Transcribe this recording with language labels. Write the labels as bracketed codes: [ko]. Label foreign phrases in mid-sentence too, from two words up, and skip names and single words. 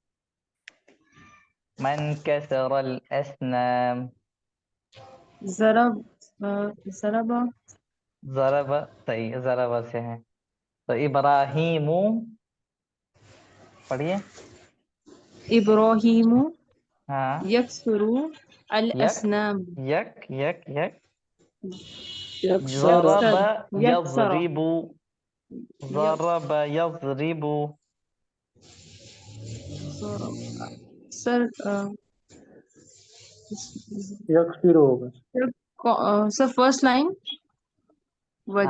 [ar] من کسر الاسنام. ضرب. ضرب. [ur] ضرب. صحیح، ضرب سے ہے. تو ابراہیم پڑھیے. ابراہیم ہاں، یکسر یک الاسنام. یک یک یک. یکسر. ضرب یکسر. [ar] یضرب. ضرب یضرب. [ur] سر یکسر ہوگا. سر [en] first line [ur] وجہ.